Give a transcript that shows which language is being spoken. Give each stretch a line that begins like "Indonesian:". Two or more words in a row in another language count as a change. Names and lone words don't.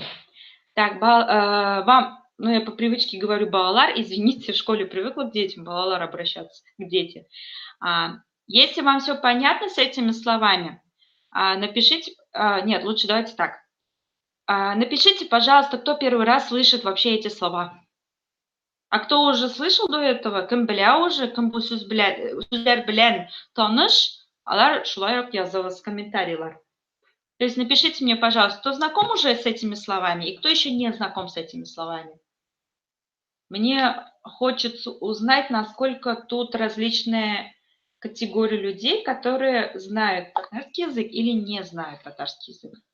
Russian: Так, вам, я по привычке говорю балалар, извините, в школе привыкла к детям, балалар обращаться, к детям. Если вам все понятно с этими словами, напишите, нет, лучше давайте так. Напишите, пожалуйста, кто первый раз слышит вообще эти слова. А кто уже слышал до этого,
Tatar: кем беля
Russian: уже,
Tatar: кем бу сүзләр белән таныш, алар шулай языгыз комментарийлар.
Russian: То есть напишите мне, пожалуйста, кто знаком уже с этими словами и кто еще не знаком с этими словами. Мне хочется узнать, насколько тут различные категории людей, которые знают татарский язык или не знают татарский язык.